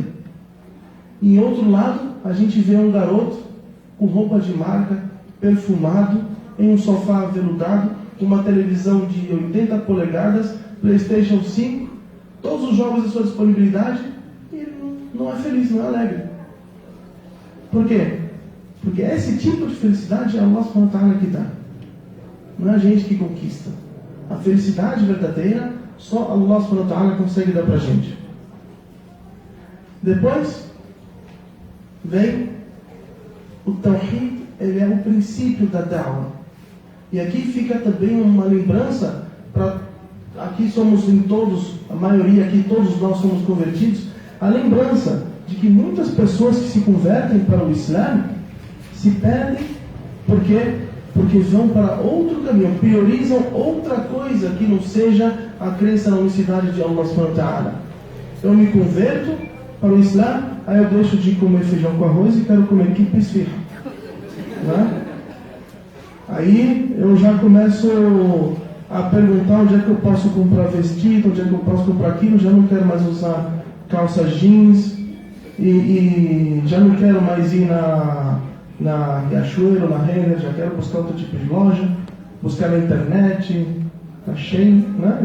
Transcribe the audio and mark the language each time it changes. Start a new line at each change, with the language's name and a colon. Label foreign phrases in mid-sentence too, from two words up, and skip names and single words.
Portuguese: E em outro lado, a gente vê um garoto com roupa de marca, perfumado, em um sofá aveludado, com uma televisão de 80 polegadas, PlayStation 5, todos os jogos à sua disponibilidade, e ele não é feliz, não é alegre. Por quê? Porque esse tipo de felicidade é
Arabic: الله سبحانه وتعالى
Portuguese: que dá. Não é a gente que conquista. A felicidade verdadeira, só
Arabic: الله سبحانه وتعالى
Portuguese: consegue dar pra gente. Depois, vem o Tawhid, ele é o princípio da da'wah. E aqui fica também uma lembrança, aqui somos em todos, a maioria aqui, todos nós somos convertidos, a lembrança de que muitas pessoas que se convertem para o Islã se perdem porque vão para outro caminho, priorizam outra coisa que não seja a crença na unicidade de
Arabic: الله سبحانه وتعالى.
Portuguese: Eu me converto para o Islã, aí eu deixo de comer feijão com arroz e quero comer kibbeh e esfirra, né? Aí eu já começo a perguntar onde é que eu posso comprar vestido, onde é que eu posso comprar aquilo, já não quero mais usar calça jeans e já não quero mais ir na Riachuelo, na Renner, já quero buscar outro tipo de loja, buscar na internet, na Shein, né?